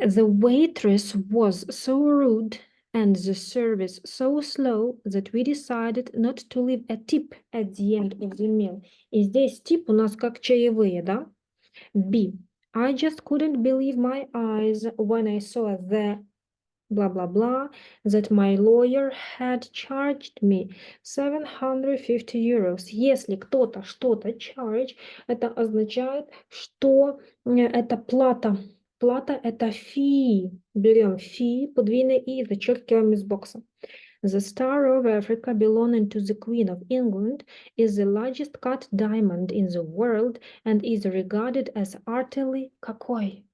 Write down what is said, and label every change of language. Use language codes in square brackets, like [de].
[en] The waitress was so rude and the service so slow that we decided not to leave a tip at the end of the meal. [ru] И здесь tip у нас как чаевые, да? [en] B. I just couldn't believe my eyes when I saw the blah blah blah that my lawyer had charged me 750 euros. [ru] Если кто-то что-то charge, это означает, что это плата. Плата это fee. Берем fee, подвинем и зачеркиваем из бокса. [en] The Star of Africa, belonging to the Queen of England, is the largest cut diamond in the world and is regarded as utterly [ru] какой?